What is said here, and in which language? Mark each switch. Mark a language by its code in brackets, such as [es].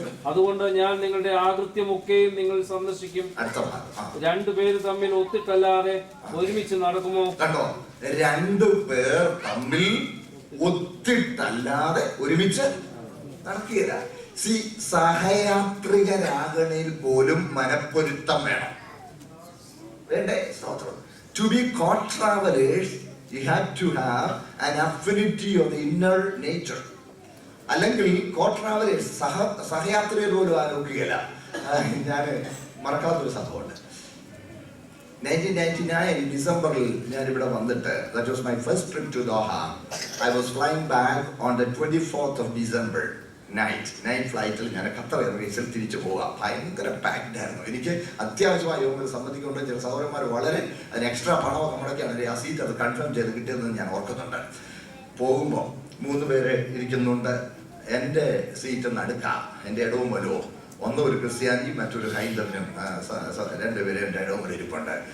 [ml] അതുകൊണ്ട് ഞാൻ നിങ്ങളുടെ ആകൃത്യമൊക്കെയും നിങ്ങൾ സന്ദർശിക്കും. 2 പേര് തമ്മിൽ ഒത്തിട്ടല്ലാതെ ഒരുമിച്ച് നടക്കുമോ? കണ്ടോ? 2 പേർ തമ്മിൽ ഒത്തിട്ടല്ലാതെ ഒരുമിച്ച് നടക്കുകയില്ല. സഹയാത്രികരാകണയിൽ പോലും മനപ്പൊരുത്തം വേണം. വേണ്ടേ? സ്തോത്രം. [en] To be co-travelers, you have to have an affinity of the inner nature. [ml] അല്ലെങ്കിൽ co-travelers, സഹയാത്രികർ പോലും ആരോഗ്യമില്ല. ഞാൻ മറക്കാത്തൊരു സംഭവമുണ്ട്. 1999 ഡിസംബറിൽ ഞാനിവിടെ വന്നിട്ട്, [en] that was my first trip to Doha. I was flying back on the 24th of December [ml] night ഫ്ലൈറ്റിൽ ഞാൻ Qatar എയർവേസിൽ തിരിച്ചു പോവാം. ഭയങ്കര പാക്ഡ് ആയിരുന്നു. എനിക്ക് അത്യാവശ്യമായ യോഗങ്ങൾ സംബന്ധിക്കൊണ്ട് ചില സഹോദരന്മാർ വളരെ അതിന് എക്സ്ട്രാ പണമൊക്കെ മുടക്കിയാണ് ആ സീറ്റ് അത് കൺഫേം ചെയ്ത് കിട്ടിയതെന്ന് ഞാൻ ഓർക്കുന്നുണ്ട്. പോകുമ്പോൾ 3 പേര് ഇരിക്കുന്നുണ്ട്. എൻ്റെ സീറ്റ് നടുക്കാം, എൻ്റെ ഇടവും വലുവും. ഒന്ന് ഒരു ക്രിസ്ത്യാനി, മറ്റൊരു ഹൈന്ദവനും, 2 പേര് എൻ്റെ ഇടവും വരെ ഇരിപ്പുണ്ട്.